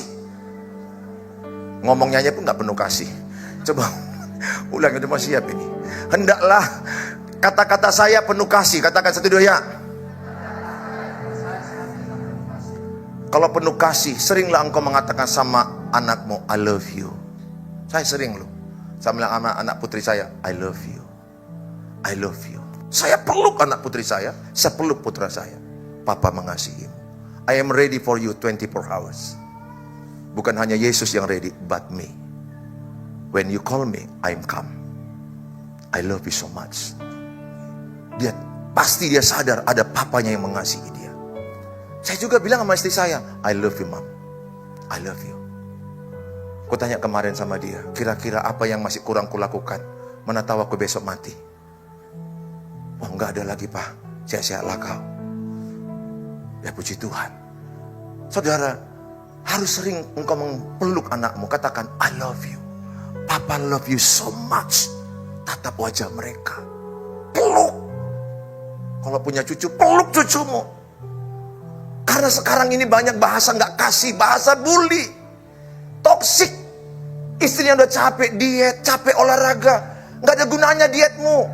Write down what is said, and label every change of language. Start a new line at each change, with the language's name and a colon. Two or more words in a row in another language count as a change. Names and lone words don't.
Indonesian: Ngomongnya aja pun gak penuh kasih. Coba ulang, udah mau siap ini. Hendaklah kata-kata saya penuh kasih. Katakan 1, 2 ya. Kalau penuh kasih, seringlah engkau mengatakan sama anakmu,
English: I love you.
Indonesian: Saya sering loh. Saya bilang sama anak putri saya,
English: I love you. I love you.
Indonesian: Saya peluk anak putri saya peluk putra saya. Papa mengasihimu.
English: I am ready for you 24 hours.
Indonesian: Bukan hanya Yesus yang
English: ready, but me. When you call me, I'm come. I love you so much.
Indonesian: Pasti dia sadar ada papanya yang mengasihi dia. Saya juga bilang sama istri saya,
English: I love you, Mom. I love you.
Indonesian: Aku tanya kemarin sama dia, kira-kira apa yang masih kurang kulakukan? Mana tahu aku besok mati. Oh, enggak ada lagi, Pak. Sehat-sehatlah kau. Ya, puji Tuhan. Saudara, harus sering engkau mempeluk anakmu. Katakan,
English: I love you. Papa love you so much.
Indonesian: Tatap wajah mereka. Peluk. Kalau punya cucu, peluk cucumu. Karena sekarang ini banyak bahasa nggak kasih, bahasa bully, toksik. Istrinya udah capek diet, capek olahraga, nggak ada gunanya dietmu.